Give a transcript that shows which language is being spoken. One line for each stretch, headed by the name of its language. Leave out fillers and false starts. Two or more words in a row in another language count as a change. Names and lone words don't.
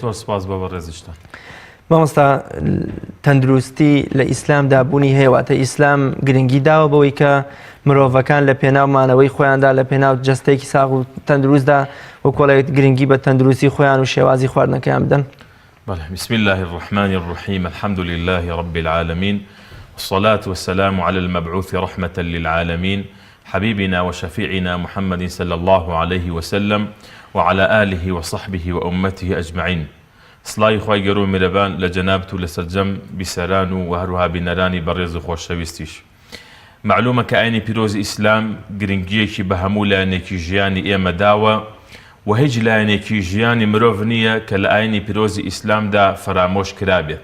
Central Kurdish: سپاس بۆ بەڕێزیشتان. مامۆستا تەندروستی لە ئیسلامدا بوونی هەیەواتە ئیسلام گرنگی داوە بەوەی کە مرۆڤەکان لە پێناو مانەوەی خۆیاندا لە پێناو جەستێکی ساغ و تەندروستدا وەکۆڵێت گرنگی بە تەندروستی خۆیان و شێوازی خواردنەکەیان بدەن.
Arabic: بسم الله الرحمن الرحيم الحمد لله رب العالمين والصلاة والسلام على المبعوث رحمة للعالمين حبيبنا وشفيعنا محمد صلى الله عليه وسلم وعلى آله وصحبه وأمته أجمعين.
Central Kurdish: سڵاوی خوای گەورە و میرەبان لە جەنابەت و لەسەر جەم بیسەران و هەروەها بینەرانی بەڕێز و خۆشەویستیش. معلومە کە ئاینی پیرۆزی ئیسلام گرنگیەکی بە هەموو لایەنێکی ژیانی ئێمە داوە و هیچ لایەنێکی ژیانی مرۆڤ نییە کە لە ئاینی پیرۆزی ئیسلامدا فەرامۆش کرابێت.